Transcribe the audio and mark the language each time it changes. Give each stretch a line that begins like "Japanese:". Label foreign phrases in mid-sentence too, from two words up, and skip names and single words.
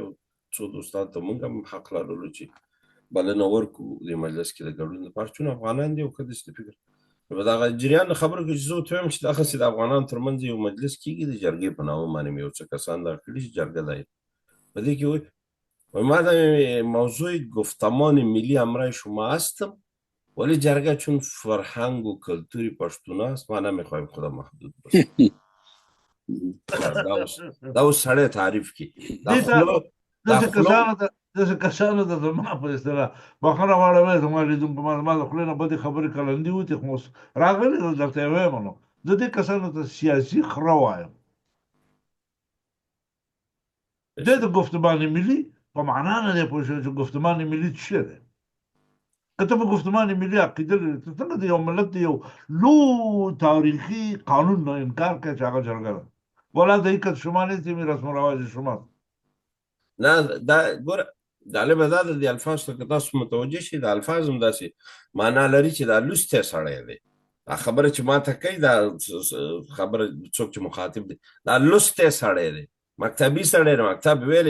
Pashto: څو دوستانو ته موږ هم حق لرلو چې بلنه ورکړو دې مجلس کې د ګډون لپاره، چون افغانان دي او که داسې فکر په دغه جریان د خبرو کې چې زه ورته وایم چې دغسې د افغانانو ترمنځ یو مجلس کېږي د جرګې په نامه باندې مې یو څه کسان دغه کړي چې جرګه دی په دې کې
Persian: اومدم موضوع گفتمان ملی همراه شما هستم ولی جرگه چون فرهنگ و کلتوری پشتون است ما نمیخوایم خدا محدود باشه.
Pashto: دا سړی تعریف کی داسې کسانو ته زما په اصطلاح بخښنه غواړم، زما لیدونکو ما د خولې نه بدې خبرې کلندي وتې، خو اوس راغلي درته یې وایم نو زه دې کسانو ته سیاسي خره وایم. دی د گفتمان ملی په معنا نه دی پوه شوی چې گفتمان ملي څه شی دی. که ته په گفتمان ملي عقیده لرې، ته څنګه د یو ملت د یو لوی تاریخي قانون نه انکار کوې چې هغه جرګه ده؟
Persian: ولا دقیقت شما نیست می رسم و رواج شماست.
Pashto: نه دا ګوره جالبه دا ده د الفاظ ته که تاسو متوجه شئ، د الفاظ هم داسې معنا لري چې دا لوستی سړی دی. دا خبره چې ما ته کوي دا خبره څوک چې مخاطب دی دا لوستی سړی دی، مکتبي سړی دی، مکتب ویلی.